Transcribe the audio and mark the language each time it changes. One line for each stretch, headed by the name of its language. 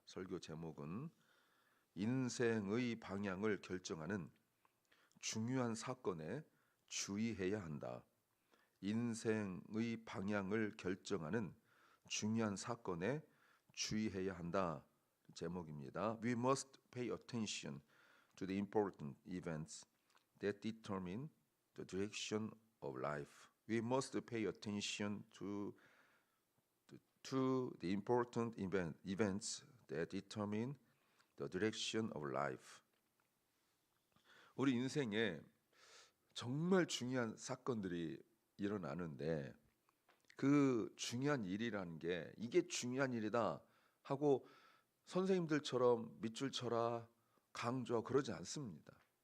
Korean: 설교 제목은 인생의 방향을 결정하는 중요한 사건에 주의해야 한다. 인생의 방향을 결정하는 중요한 사건에 주의해야 한다. 제목입니다.
English: We must pay attention to the important events that determine the direction of life. We must pay attention to the important events that determine the direction of life.
Korean: 우리 인생에 정말 중요한 사건들이 일어나는데 그 중요한 일이라는 게 이게 중요한 일이다 하고 선생님들처럼 밑줄 쳐라 강조하고 그러지 않습니다.